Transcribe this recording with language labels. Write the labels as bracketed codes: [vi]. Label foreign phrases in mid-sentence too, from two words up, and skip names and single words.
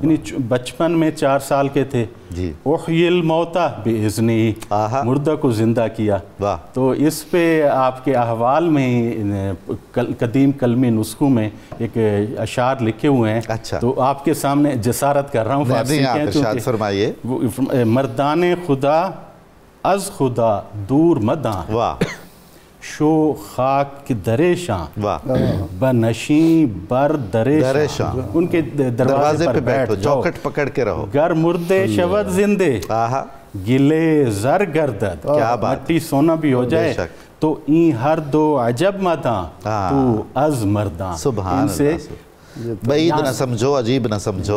[ur] یعنی بچپن میں 4 سال کے تھے، [ar] احیی الموتى باذنہ، [ur] مردہ کو زندہ کیا، تو اس پہ آپ کے احوال میں قدیم کلمی نسخوں میں ایک اشعار لکھے ہوئے ہیں، تو آپ کے سامنے جسارت کر رہا ہوں، فارسی کے، فرمائیے، [fa] مردان خدا از خدا دور مداں، شو خاک دریشاں بنشیں بر دریشاں، [ur] ان کے دروازے پر بیٹھ جاؤ، چوکھٹ پکڑ کے رہو، [fa] گر مردے شود زندے، گلے زر گردد، [ur] مٹی سونا بھی ہو جائے تو [fa] این ہر دو عجب مداں تو از مرداں۔ [ur] ان سے بعید نہ سمجھو، عجیب نہ سمجھو۔